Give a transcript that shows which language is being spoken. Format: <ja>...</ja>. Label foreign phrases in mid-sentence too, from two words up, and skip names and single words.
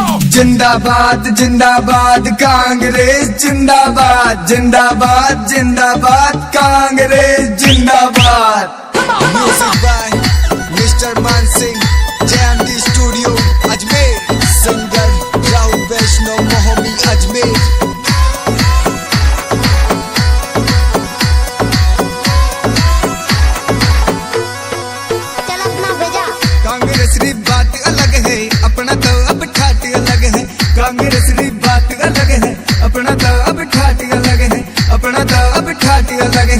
<hi>जिंदाबाद जिंदाबाद कांग्रेस जिंदाबाद जिंदाबाद जिंदाबाद कांग्रेस जिंदाबाद।</hi> <en>Music by Mr. Man Singh, JMD Studio, Ajmer. Singer Rahul Vaishnav, Mohammed Ajmer.</en> <hi>चल अपना भेजा। कांग्रेस की बात अलग है, अपना तो अब ठाट अलग है। कांग्रेस की बात अलग है, अपना तो अब ठाट अलग है, अपना तो अब ठाट अलग है।</hi>